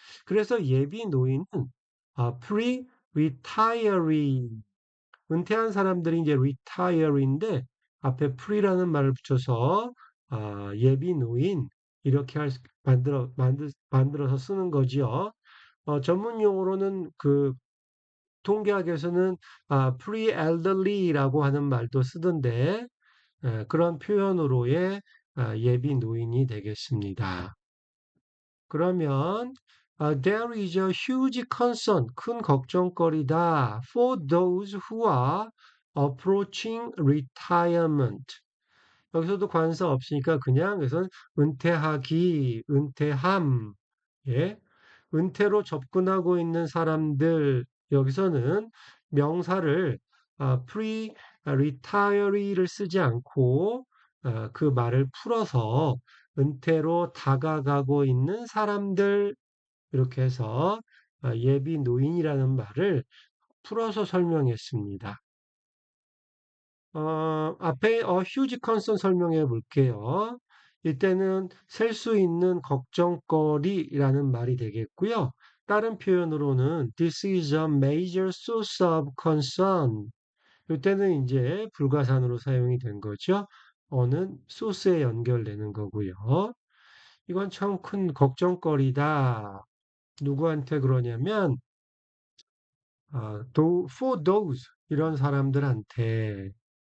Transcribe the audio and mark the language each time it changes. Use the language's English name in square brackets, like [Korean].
[Korean] 그래서 예비 노인은 pre-retiree 은퇴한 사람들이 이제 retire인데 앞에 pre라는 말을 붙여서 예비 노인 이렇게 만들어서 쓰는 거지요. 전문 용어로는 그 통계학에서는 pre-elderly라고 하는 말도 쓰던데 그런 표현으로의 예비 노인이 되겠습니다. [English] 그러면 there is a huge concern, [Korean] 큰 걱정거리다 [English] for those who are approaching retirement. [Korean] 여기서도 관사 없으니까 그냥 여기서 은퇴하기, 은퇴함, 예, 은퇴로 접근하고 있는 사람들 여기서는 명사를 pre-retiree를 쓰지 않고 그 말을 풀어서 은퇴로 다가가고 있는 사람들 이렇게 해서 예비 노인이라는 말을 풀어서 설명했습니다. 앞에 휴지 컨선 설명해 볼게요. 이때는 셀 수 있는 걱정거리라는 말이 되겠고요. 다른 표현으로는 [English] this is a major source of concern. [Korean] 이때는 이제 불가산으로 사용이 된 거죠. 어는 소스에 연결되는 거고요. 이건 참 큰 걱정거리다. 누구한테 그러냐면, [English] for those, [Korean] 이런 사람들한테.